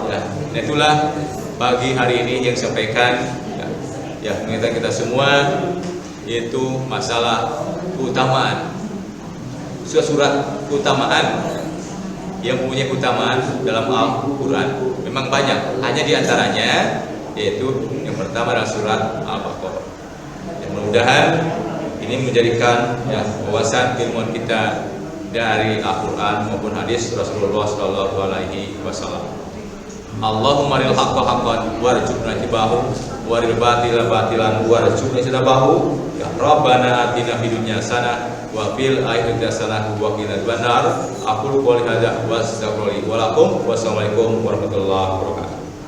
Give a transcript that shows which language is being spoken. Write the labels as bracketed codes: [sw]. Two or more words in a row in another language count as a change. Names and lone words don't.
[id] Ya, itulah pagi hari ini yang disampaikan ya mengingatkan kita semua yaitu masalah keutamaan surat keutamaan yang mempunyai keutamaan dalam Al-Quran memang banyak, hanya diantaranya yaitu yang pertama adalah surat Al-Baqarah. Yang mudah-mudahan ini menjadikan ya wawasan ilmuwan kita dari Al-Quran maupun hadis Rasulullah [ar] صلى الله عليه وسلم. اللهم أرنا الحق حقا وارزقنا اتباعه وأرنا الباطل باطلا وارزقنا اجتنابه. يا ربنا آتنا في الدنيا حسنة وفي الآخرة حسنة وقنا عذاب النار. أقول قولي هذا وأستغفر الله ولكم. والسلام عليكم ورحمة الله وبركاته.